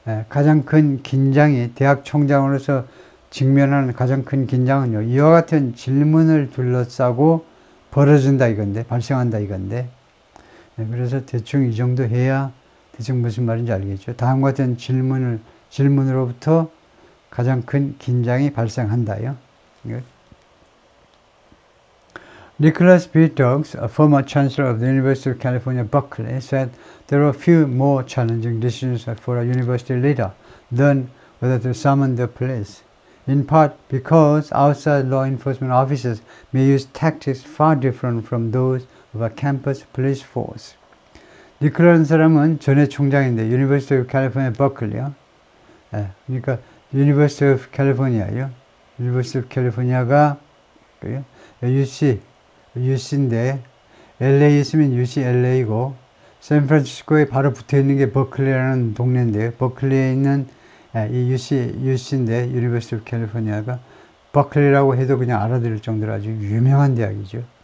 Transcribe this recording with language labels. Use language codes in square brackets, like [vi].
[ko] 가장 큰 긴장이 대학 총장으로서 직면하는 가장 큰 긴장은요, 이와 같은 질문을 둘러싸고 벌어진다 이건데, 발생한다 이건데, 그래서 대충 이 정도 해야 대충 무슨 말인지 알겠죠. 다음과 같은 질문으로부터 가장 큰 긴장이 발생한다요. [en] Nicholas B. Turks, a former chancellor of the University of California, Berkeley, said there are few more challenging decisions for a university leader than whether to summon the police, in part because outside law enforcement officers may use tactics far different from those of a campus police force. [ko] 니클라는 사람은 전에 총장인데, University of California, Berkeley요. 그러니까 University of California요. University of California가 UC인데 LA 있으면 UCLA고 샌프란시스코에 바로 붙어 있는 게 버클리라는 동네인데요. 버클리에 있는 이 UC인데 University of California가 버클리라고 해도 그냥 알아들을 정도로 아주 유명한 대학이죠.